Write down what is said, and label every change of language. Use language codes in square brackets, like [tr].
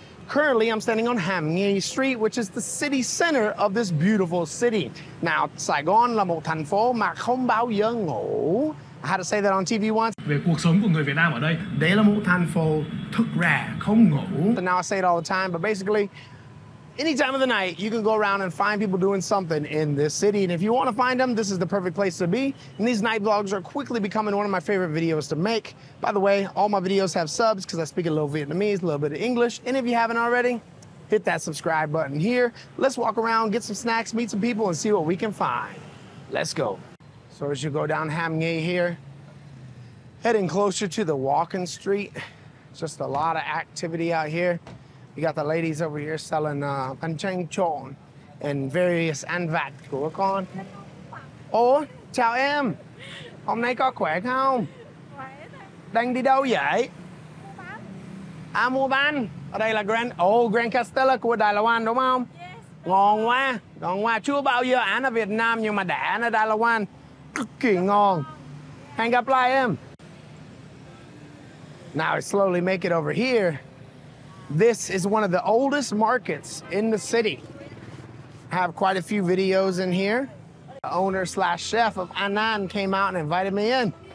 [en] Currently, I'm standing on Ham Nghê Street, which is the city center of this beautiful city. [vi] Now, Saigon là một thành phố mà không bao giờ ngủ. [en] I had to say that on TV once. [vi] Về cuộc sống của người Việt Nam ở đây. Đây là một thành phố thức ra không ngủ. [en] And now I say it all the time, but basically, any time of the night, you can go around and find people doing something in this city. And if you want to find them, this is the perfect place to be. And these night vlogs are quickly becoming one of my favorite videos to make. By the way, all my videos have subs because I speak a little Vietnamese, a little bit of English. And if you haven't already, hit that subscribe button here. Let's walk around, get some snacks, meet some people, and see what we can find. Let's go. So as you go down Ham Nghê here, heading closer to the walking street, just a lot of activity out here. You got the ladies over here selling bánh tráng trộn and various [vi] ăn vặt của con. Ủa, chào em. Hôm nay có khỏe không? Đang đi đâu vậy? À, mua bánh. Ở đây là Grand Castella của Đài Loan đúng không? Ngon quá, ngon quá. Chưa bao giờ ăn ở Việt Nam nhưng mà đã ăn ở Đài Loan. Cực kỳ ngon. Hẹn gặp lại em. [en] Now I slowly make it over here. This is one of the oldest markets in the city. I have quite a few videos in here. The owner slash chef of Anan came out and invited me in.